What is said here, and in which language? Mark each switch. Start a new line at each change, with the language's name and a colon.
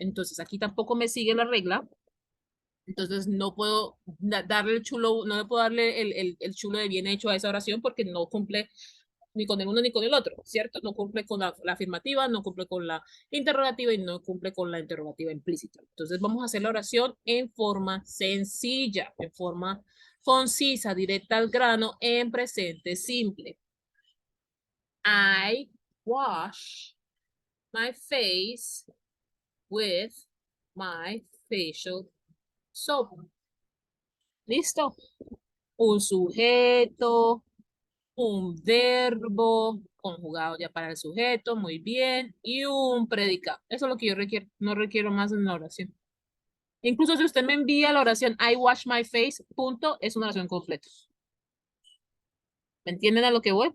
Spanish: Entonces aquí tampoco me sigue la regla. Entonces no puedo darle el chulo, no le puedo darle el chulo de bien hecho a esa oración porque no cumple ni con el uno ni con el otro, ¿cierto? No cumple con la afirmativa, no cumple con la interrogativa y no cumple con la interrogativa implícita. Entonces vamos a hacer la oración en forma sencilla, en forma concisa, directa al grano, en presente simple.
English: I wash my face with my facial soap.
Spanish: ¿Listo? Un sujeto, un verbo conjugado ya para el sujeto, muy bien, y un predicado. Eso es lo que yo requiero, no requiero más en la oración. Incluso si usted me envía la oración
English: I wash my face,
Spanish: punto, es una oración completa. ¿Me entienden a lo que voy?